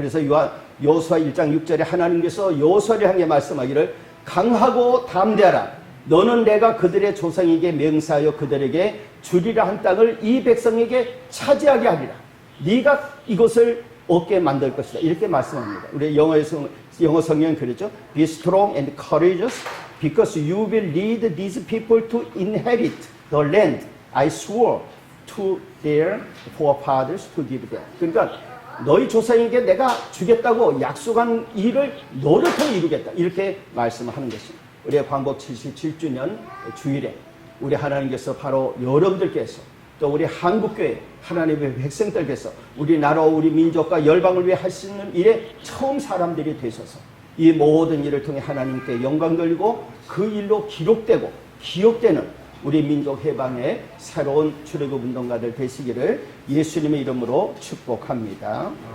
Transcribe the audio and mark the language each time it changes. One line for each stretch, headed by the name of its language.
Korean: 그래서 여호수아 1장 6절에 하나님께서 여호수아를 향해 말씀하기를 강하고 담대하라. 너는 내가 그들의 조상에게 맹세하여 그들에게 주리라 한 땅을 이 백성에게 차지하게 하리라. 네가 이것을 얻게 만들 것이다. 이렇게 말씀합니다. 우리 영어 성경은 그랬죠.
English: Be strong and courageous because you will lead these people to inherit the land I swore to their forefathers to give them.
Korean: 그러니까 너희 조상에게 내가 주겠다고 약속한 일을 너를 통해 이루겠다. 이렇게 말씀하는 것입니다. 우리의 광복 77주년 주일에 우리 하나님께서 바로 여러분들께서 또 우리 한국교회 하나님의 백성들께서 우리나라 우리 민족과 열방을 위해 할 수 있는 일에 처음 사람들이 되셔서 이 모든 일을 통해 하나님께 영광 돌리고 그 일로 기록되고 기억되는 우리 민족 해방의 새로운 출애굽 운동가들 되시기를 예수님의 이름으로 축복합니다.